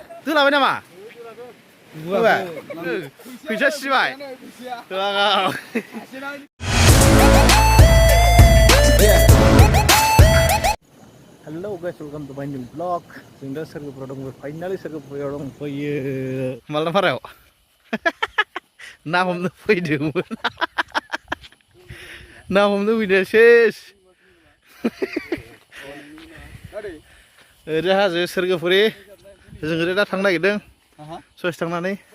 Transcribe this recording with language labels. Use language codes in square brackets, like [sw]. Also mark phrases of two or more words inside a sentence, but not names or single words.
[brx] होलाबाय नामा होबाय फैसा सिबाय होआगाव [en] hello guys welcome to my new blog [brx] जों दा सोरगोफुराव दं फाइनालि सोरगोफुराव दंफैयो मालाफारायाव ना हमनो फैदोंमोन ना हमनो फैदों सेस ओरै हाजो सोरगोफुरि जों ओरै दा थांनो नागिरदों ससे थांनानै